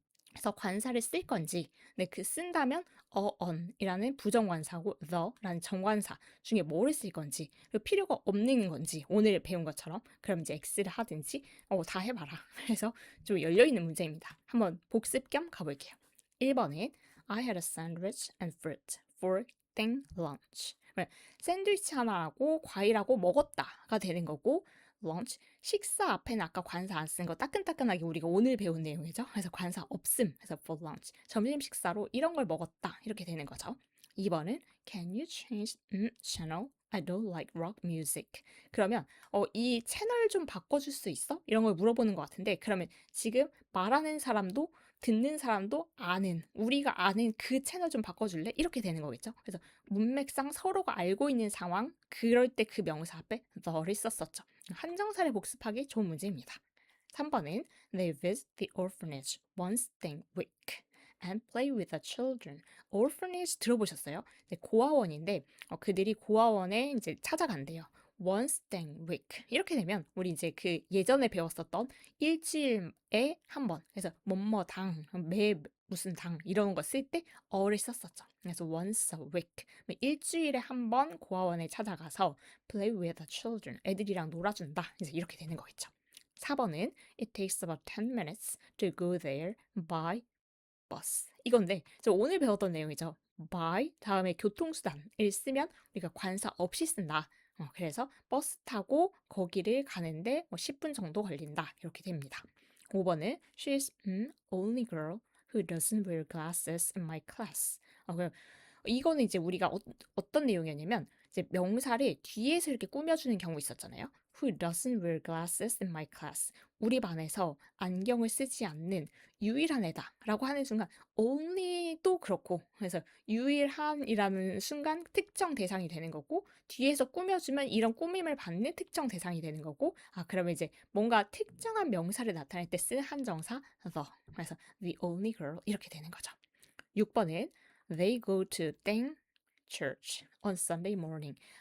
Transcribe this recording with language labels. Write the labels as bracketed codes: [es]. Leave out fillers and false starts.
[ko] 그래서 관사를 쓸 건지, 쓴다면 on이라는 부정관사고 the라는 정관사 중에 뭐를 쓸 건지, 그리고 필요가 없는 건지 오늘 배운 것처럼 그럼 이제 x를 하든지 다 해봐라. 그래서 좀 열려있는 문제입니다. 한번 복습 겸 가볼게요. 1번은 [en] I had a sandwich and fruit for lunch. [ko] 샌드위치 하나하고 과일하고 먹었다가 되는 거고 lunch 식사 앞에는 아까 관사 안 쓴 거 따끈따끈하게 우리가 오늘 배운 내용이죠. 그래서 관사 없음. 그래서 [en] for lunch. [ko] 점심 식사로 이런 걸 먹었다. 이렇게 되는 거죠. 2번은 [en] Can you change channel? I don't like rock music. [ko] 그러면 이 채널 좀 바꿔줄 수 있어? 이런 걸 물어보는 것 같은데 그러면 지금 말하는 사람도 듣는 사람도 우리가 아는 그 채널 좀 바꿔줄래? 이렇게 되는 거겠죠. 그래서 문맥상 서로가 알고 있는 상황, 그럴 때 그 명사 앞에 the를 썼었죠. 한정사를 복습하기 좋은 문제입니다. 3번은 [en] They visit the orphanage once a week and play with the children. [ko] orphanage 들어보셨어요? 네, 고아원인데 그들이 고아원에 이제 찾아간대요. [en] once a week [ko] 이렇게 되면 우리 이제 그 예전에 배웠었던 일주일에 한 번 그래서 뭐뭐당 매 무슨 당 이런 거 쓸 때 어를 썼었죠. 그래서 [en] once a week [ko] 일주일에 한 번 고아원에 찾아가서 [en] play with the children [ko] 애들이랑 놀아준다 이제 이렇게 되는 거겠죠. 4번은 [en] It takes about 10 minutes to go there by bus. [ko] 이건데 저 오늘 배웠던 내용이죠. by 다음에 교통수단을 쓰면 우리가 관사 없이 쓴다. 그래서 버스 타고 거기를 가는데 10분 정도 걸린다. 이렇게 됩니다. 5번은 [en] She's only girl who doesn't wear glasses in my class. [ko] 이거는 이제 우리가 어떤 내용이었냐면 이제 명사를 뒤에서 이렇게 꾸며주는 경우 있었잖아요. [en] Who doesn't wear glasses in my class. [ko] 우리 반에서 안경을 쓰지 않는 유일한 애다라고 하는 순간 only도 그렇고 그래서 유일한이라는 순간 특정 대상이 되는 거고 뒤에서 꾸며주면 이런 꾸밈을 받는 특정 대상이 되는 거고 그러면 이제 뭔가 특정한 명사를 나타낼 때 쓰는 한정사 the 그래서 [en] the only girl [ko] 이렇게 되는 거죠. 6번은 [en] They go to 땡 church on Sunday morning.